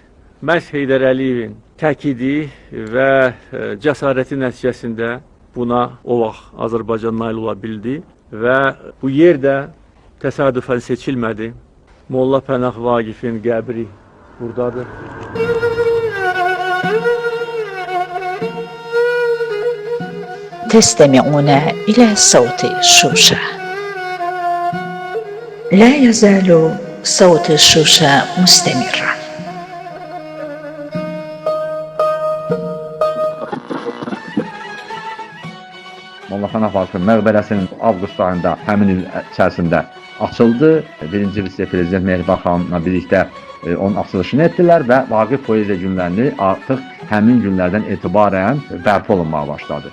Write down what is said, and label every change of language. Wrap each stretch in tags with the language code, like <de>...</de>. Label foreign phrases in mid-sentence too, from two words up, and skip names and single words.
<az>Məhz Heydər Əliyevin təkidi və cəsarəti nəticəsində buna o vaxt Azərbaycan nail ola bildi və bu yer də təsadüfən seçilmədi. Molla Pənah Vaqifin qəbri buradadır.</az> <ar>تستمعون إلى صوت شوشة. لا يزال صوت شوشة مستمرا.</ar> <az>Molla Pənah Vaqifin məqbərəsinin avqust ayında həmin il içərisində açıldı. Birinci vitse-prezident Mehriban xanımla birlikdə onun açılışını etdilər və Vaqif poeziya günlərini artıq həmin günlərdən etibarən bərpa olunmağa başladı.</az>